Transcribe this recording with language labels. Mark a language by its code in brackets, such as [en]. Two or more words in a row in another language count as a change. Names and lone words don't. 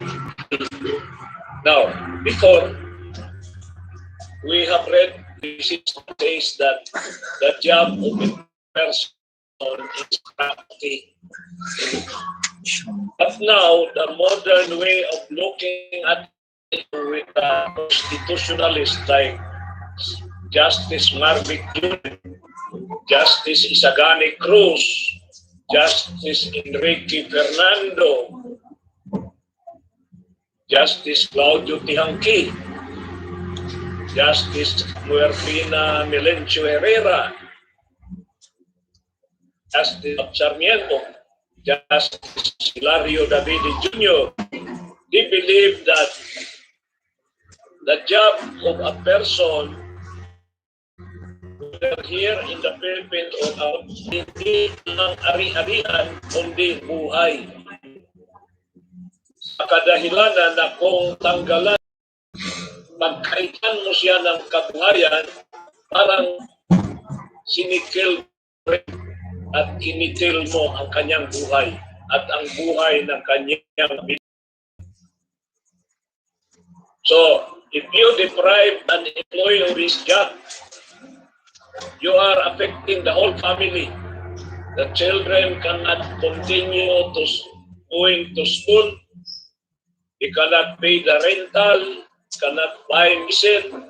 [en] Now, before we have read this says that the job of a person is property. But now, the modern way of looking at it with constitutionalists like Justice Marvick Jr., Justice Isagani Cruz, Justice Enrique Fernando, Justice Claudio Tihanqui, Justice Muerfina Melencio Herrera, Justice Sarmiento, Justice Hilario Davide Jr. They believe that the job of a person, whether here in the Philippines or out, [tl] hindi lang ari-arian, kundi buhay. Sa kadahilanan na kung tanggalan, pagkaitan mo siya ng kabuhayan, parang sinikil at kinitil mo ang kanyang buhay at ang buhay ng kanyang bida. [en] So, if you deprive an employee of his job, you are affecting the whole family. The children cannot continue to going to school. They cannot pay the rental, cannot buy medicine.